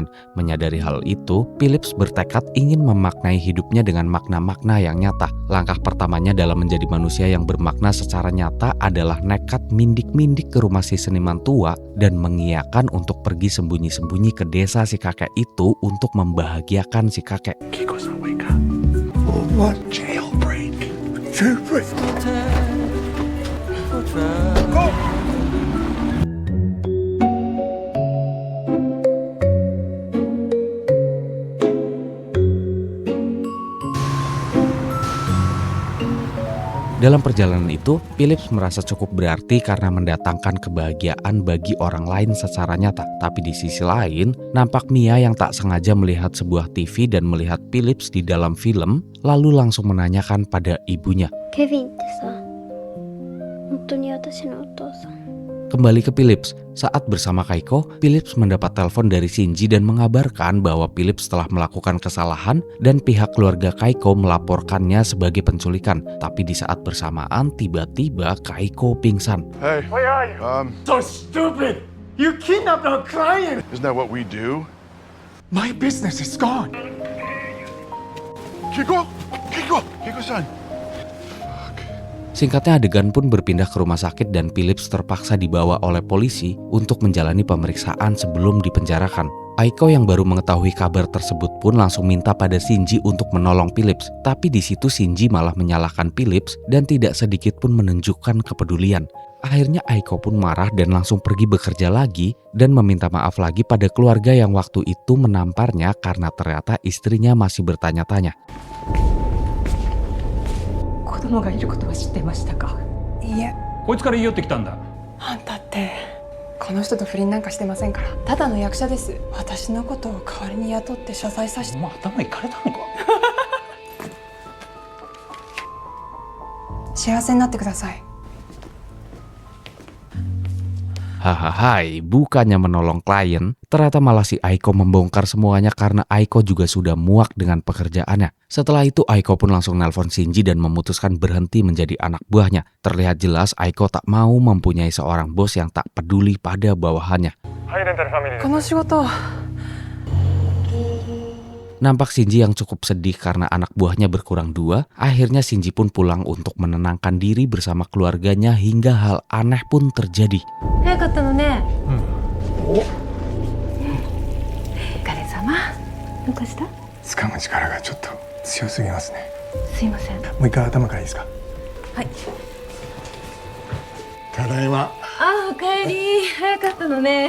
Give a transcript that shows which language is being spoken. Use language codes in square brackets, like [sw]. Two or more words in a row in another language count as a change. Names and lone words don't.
[id] Menyadari hal itu, Phillips bertekad ingin memaknai hidupnya dengan makna-makna yang nyata. Langkah pertamanya dalam menjadi manusia yang bermakna secara nyata adalah nekat mindik-mindik ke rumah si seniman tua dan mengiyakan untuk pergi sembunyi-sembunyi ke desa si kakek itu untuk membahagiakan si kakek. [en] Kiko-san, wake up. Little What? Jailbreak. Jailbreak. [id] Dalam perjalanan itu, Phillips merasa cukup berarti karena mendatangkan kebahagiaan bagi orang lain secara nyata. Tapi di sisi lain, nampak Mia yang tak sengaja melihat sebuah TV dan melihat Phillips di dalam film, lalu langsung menanyakan pada ibunya. [ja] ケビンってさ、本当に私のお父さん。 [id] Kembali ke Phillips, saat bersama Kaiko, Phillips mendapat telepon dari Shinji dan mengabarkan bahwa Phillips telah melakukan kesalahan dan pihak keluarga Kaiko melaporkannya sebagai penculikan. Tapi di saat bersamaan, tiba-tiba Kaiko pingsan. [en] Hey, Where are you? So stupid! You kidnapped our client! isn't that what we do? My business is gone! Kiko! Kiko! Kiko-san! [id] Singkatnya, adegan pun berpindah ke rumah sakit dan Phillips terpaksa dibawa oleh polisi untuk menjalani pemeriksaan sebelum dipenjarakan. Aiko yang baru mengetahui kabar tersebut pun langsung minta pada Shinji untuk menolong Phillips. Tapi di situ Shinji malah menyalahkan Phillips dan tidak sedikit pun menunjukkan kepedulian. Akhirnya Aiko pun marah dan langsung pergi bekerja lagi dan meminta maaf lagi pada keluarga yang waktu itu menamparnya karena ternyata istrinya masih bertanya-tanya. [ja] 子供がいることは知ってましたか？いいえ。こいつから言い寄ってきたんだ。あんたってこの人と不倫なんかしてませんから。ただの役者です。私のことを代わりに雇って謝罪させて。お前頭いかれたのか。幸せになってください。 [id] Hahaha, bukannya menolong klien, ternyata malah si Aiko membongkar semuanya karena Aiko juga sudah muak dengan pekerjaannya. Setelah itu Aiko pun langsung nelpon Shinji dan memutuskan berhenti menjadi anak buahnya. Terlihat jelas Aiko tak mau mempunyai seorang bos yang tak peduli pada bawahannya. [ja] この仕事 [id] Nampak Shinji yang cukup sedih karena anak buahnya berkurang 2. Akhirnya Shinji pun pulang untuk menenangkan diri bersama keluarganya hingga hal aneh pun terjadi. [ja] 早かったのね。お疲れ様。どうかした？掴む力がちょっと強すぎますね。すいません。もう一回頭からいいですか？はい。ただいま。あ、おかえり。早かったのね。